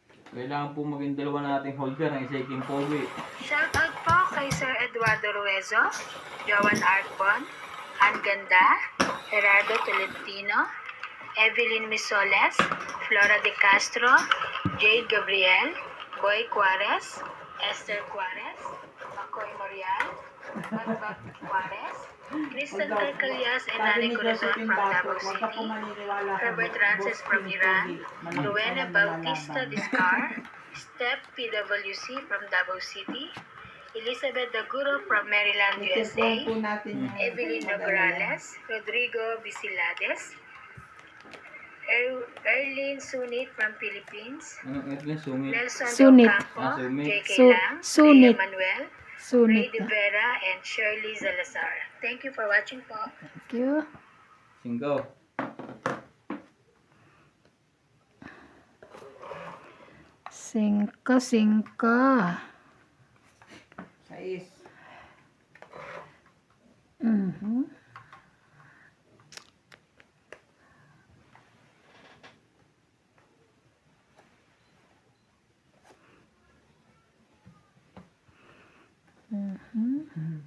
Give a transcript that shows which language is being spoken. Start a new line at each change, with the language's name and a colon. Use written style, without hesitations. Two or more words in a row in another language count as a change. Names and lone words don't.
Filipino: Kailangan po maging dalawa nating holder ng isa King Pogi. Shoutout po kay Sir Eduardo Ruezo, Joan Arcbon, Ann Ganda, Gerardo Tolentino, Evelyn Misoles, Flora de Castro, Jade Gabriel, Boy Juarez, Esther Juarez, Makoy Morial, Magbag Juarez, Kristen Calcalias and Nani Corazon from Davao City, Herbert Rances from Iran, Rowena Bautista Discar, Steph PWC from Davao City, Elizabeth Daguro from Maryland, USA, po natin yung Evelyn Nograles, Rodrigo Bisilades, Erlyn Sunit from Philippines, Ano ito yung sungit? Nelson Sunit. Del Campo, Sumit. JK Su- Lang, Sunit. Rhea Manuel, Ray Sunit De na. Vera, and Shirley Salazar.
English: Thank you for watching po. Thank you.
Filipino: Singgo. Singko. 6. Mhm. Mhm.